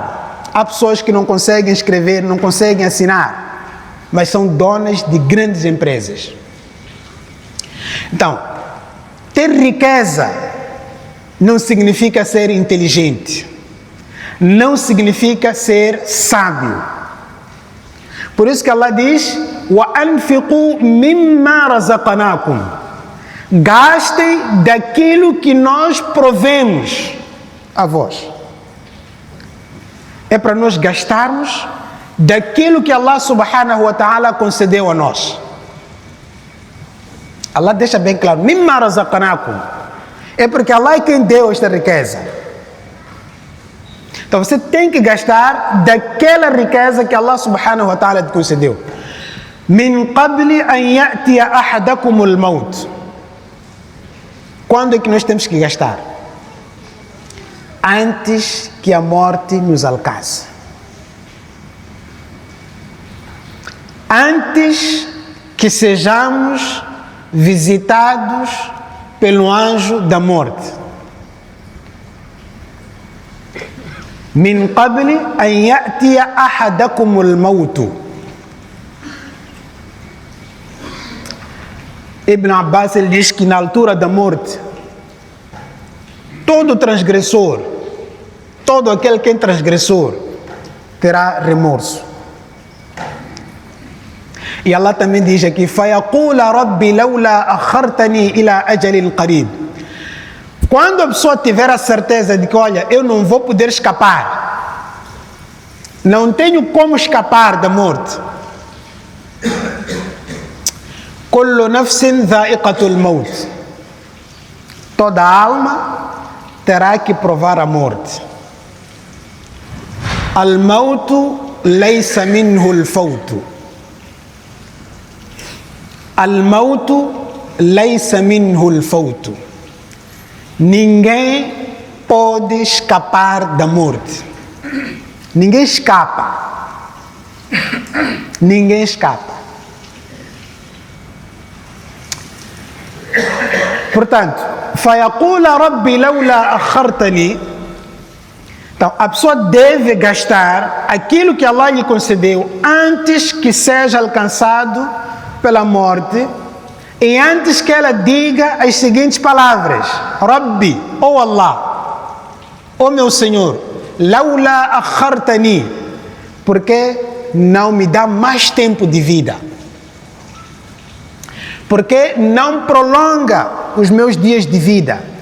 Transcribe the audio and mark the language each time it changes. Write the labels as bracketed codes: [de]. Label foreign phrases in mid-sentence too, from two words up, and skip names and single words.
[pt] Há pessoas que não conseguem escrever, não conseguem assinar, mas são donas de grandes empresas. Então, ter riqueza não significa ser inteligente, não significa ser sábio. Por isso que Allah diz: [ar] وَأَنْفِقُوا مِمَّا رَزَقْنَاكُمْ. [pt] Gastem daquilo que nós provemos a vós. É para nós gastarmos daquilo que Allah [ar] سبحانه وتعالى [pt] concedeu a nós. Allah deixa bem claro: [ar] مما رزقناكم. [pt] É porque Allah é quem deu esta riqueza. Então você tem que gastar daquela riqueza que Allah [ar] سبحانه وتعالى [pt] te concedeu. [ar] من قبل أن يأتي أحدكم الموت. [pt] Quando é que nós temos que gastar? Antes que a morte nos alcance. Antes que sejamos visitados pelo anjo da morte. [ar] من قبل أن يأتي أحدكم الموت. [pt] Ibn Abbas ele diz que na altura da morte, todo transgressor, todo aquele que é transgressor, terá remorso. E Allah também diz aqui: [ar] فَيَقُولَ رَبِّ لَوْلَا أَخَّرْتَنِي إِلَىٰ أَجَلٍ قَرِيبٍ. [pt] Quando a pessoa tiver a certeza de que, olha, eu não vou poder escapar, não tenho como escapar da morte. [ar] كُلُّ نَفْسٍ ذَائِقَةُ الْمَوْتِ. [pt] Toda alma terá que provar a morte. [ar] الموت ليس منه الفوت. الموت ليس منه الفوت. [pt] Ninguém pode escapar da morte. Ninguém escapa. Ninguém escapa. Portanto, [ar] فَيَقُولَ رَبِّ لَوْلَا أَخَّرْتَنِي. [pt] Então, a pessoa deve gastar aquilo que Allah lhe concedeu antes que seja alcançado pela morte e antes que ela diga as seguintes palavras: Rabbi, ou Allah, ó meu Senhor, [ar] لولا أخرتني, [pt] porque não me dá mais tempo de vida, porque não prolonga os meus dias de vida.